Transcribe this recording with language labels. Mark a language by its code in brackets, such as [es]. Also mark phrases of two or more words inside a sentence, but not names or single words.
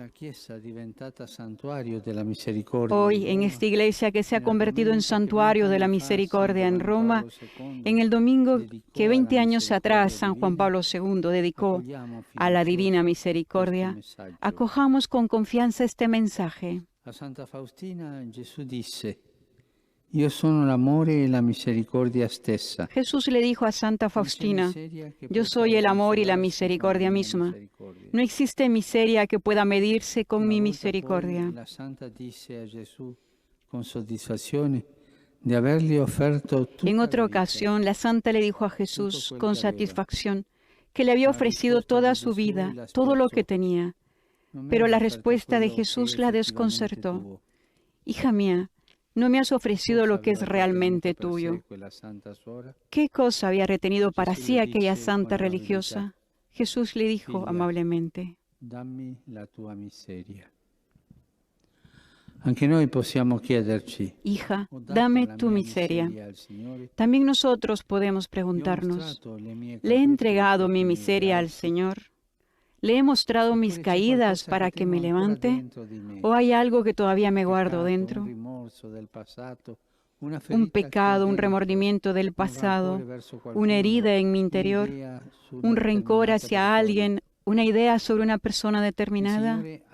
[es] Hoy, en esta iglesia que se ha convertido en santuario de la misericordia en Roma, en el domingo que 20 años atrás San Juan Pablo II dedicó a la divina misericordia, acojamos con confianza este mensaje. [it] A Santa Faustina Gesù disse: Io sono l'amore e la misericordia stessa. [es] Jesús le dijo a Santa Faustina: yo soy el amor y la misericordia misma. No existe miseria que pueda medirse con mi misericordia. [it] La Santa disse a Gesù con soddisfazione di avergli offerto tutta [es] En otra [it] la vita. [es] ocasión, la Santa le dijo a Jesús con satisfacción que le había ofrecido toda su vida, todo lo que tenía. Pero la respuesta de Jesús la desconcertó. Hija mía, no me has ofrecido lo que es realmente tuyo. ¿Qué cosa había retenido para sí aquella santa religiosa? Jesús le dijo amablemente: [it] Dammi la tua miseria. Anche noi possiamo chiederci: [es] hija, dame tu miseria. También nosotros podemos preguntarnos: ¿le he entregado mi miseria al Señor? ¿Le he mostrado mis caídas para que me levante? ¿O hay algo que todavía me guardo dentro? Un pecado, un remordimiento del pasado, una herida en mi interior, un rencor hacia alguien, una idea sobre una persona determinada.